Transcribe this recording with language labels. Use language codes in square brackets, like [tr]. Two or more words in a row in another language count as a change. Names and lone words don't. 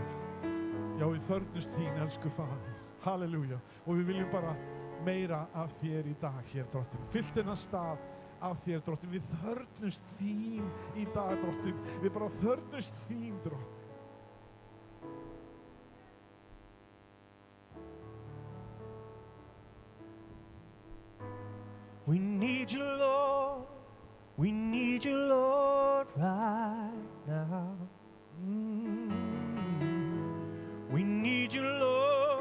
[is] Já, við þörfnumst þín, elsku faðir, halleluja. Og við viljum bara meira af þér í dag hér, drottin. Fyllt þennan stað af þér, drottin. Við þörfnumst þín í dag, drottin. Við bara þörfnumst þín, drottin. [en] We need you, Lord. We need you, Lord, right now. We need you, Lord.